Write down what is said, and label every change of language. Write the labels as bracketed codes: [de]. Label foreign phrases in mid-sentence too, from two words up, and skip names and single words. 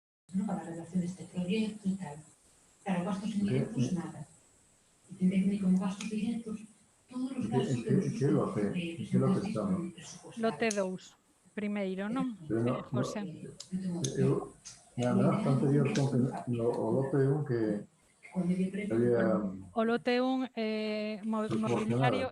[es] ¿no? Para la redacción de este proyecto y tal. Claro, gastos indirectos, nada. Y tendré que ver como gastos directos [gl] todos os gastos de usos Que lote? Que lote estamos? Lote 2, primeiro, non? [es] Pero no, José. [gl] eu, na acta anterior con que o lote 1 que había O lote 1 mobiliario